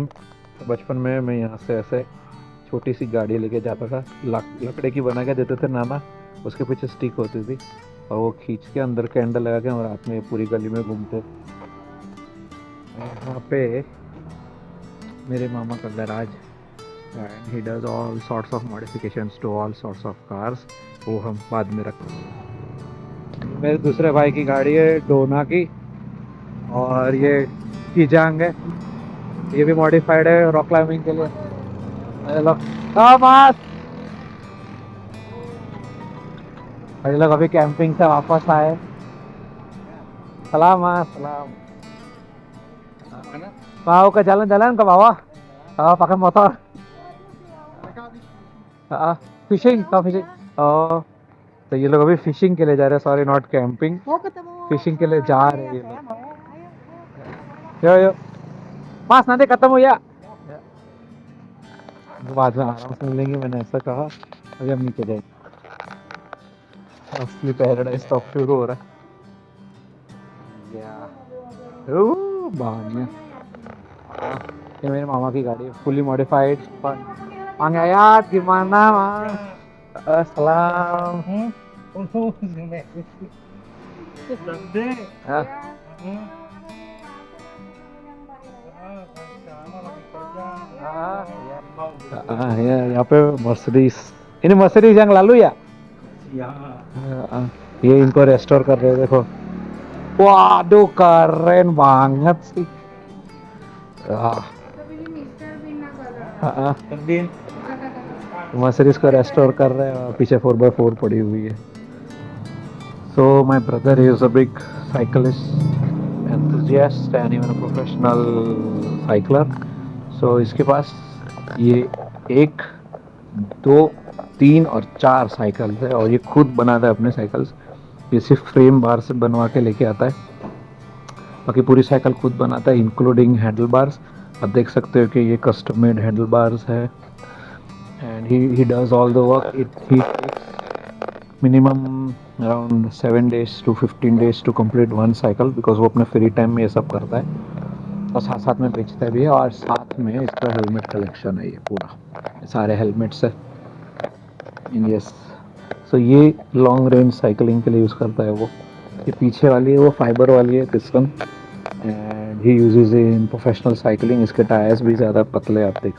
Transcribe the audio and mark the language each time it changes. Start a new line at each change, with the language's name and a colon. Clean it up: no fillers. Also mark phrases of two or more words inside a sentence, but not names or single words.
Hindi: बचपन में मैं यहाँ से ऐसे छोटी सी गाड़ी लेके जाता था, लकड़े की बना के देते थे नाना, उसके पीछे स्टिक होती थी, और वो खींच के अंदर कैंडल लगा के हम रात में पूरी गली में घूमते। यहाँ पे मेरे मामा का गैराज,
English: and he does all sorts of modifications to all sorts of cars.
Hindi: वो हम बाद में रखते हैं। मेरे दूसरे भाई की गाड़ी है डोना की, और ये कीजांग है, ये भी मॉडिफाइड है
English: rock climbing
Hindi: के लिए। हेलो भाई, लोग अभी कैंपिंग से वापस आए। सलाम सलाम।
Indonesian: Mau ke jalan-jalan ke bawah? Oh, pakai motor.
Hindi: फिशिंग का फिशिंग। oh, तो ये लोग अभी फिशिंग के लिए जा रहे हैं,
English: sorry not camping,
Hindi: फिशिंग के लिए जा रहे हैं ये लोग। यो यो पास नदी खत्म हुई, बाद में आराम से मिलेंगे, मैंने ऐसा कहा। अभी हम नीचे जाए। असली
English: paradise top
Hindi: शुरू हो रहा है ओ बानिया ये मेरे मामा की गाड़ी है
English: fully modified
Indonesian: Mang Yayat gimana Mang? Salam. Ah. Ya,
Hindi: यहाँ पे
Indonesian: मर्सिडीज ini मर्सिडीज yang lalu ya?
Hindi: ये इनको रेस्टोर कर रहे हैं देखो
Indonesian: waduh keren banget sih
Hindi: मर्सिडीज को रेस्टोर कर रहे हैं और पीछे 4x4 पड़ी हुई है
English: So my brother is a big cyclist enthusiast and even a professional cycler.
Hindi: So इसके पास ये 1, 2, 3 और 4 साइकिल है और ये खुद बनाता है अपने साइकिल्स ये सिर्फ
English: frame bar
Hindi: से बनवा के लेके आता है बाकी पूरी साइकिल खुद बनाता है
English: including handle bars
Hindi: आप देख सकते हो कि ये
English: custom made handle bars
Hindi: है
English: and he does all the work it he
Hindi: मिनिमम
English: around 7 days to 15 days to complete one cycle because
Hindi: वो अपने
English: free time
Hindi: में ये सब करता है और साथ साथ में बेचता भी है और साथ में इसका
English: helmet collection
Hindi: है ये पूरा सारे हेलमेट्स है
English: yes so
Hindi: ये
English: long range cycling
Hindi: के लिए यूज़ करता है वो ये पीछे वाली है वो फाइबर वाली है
English: piston and he uses in professional cycling
Hindi: इसके टायर्स भी ज़्यादा पतले आप देख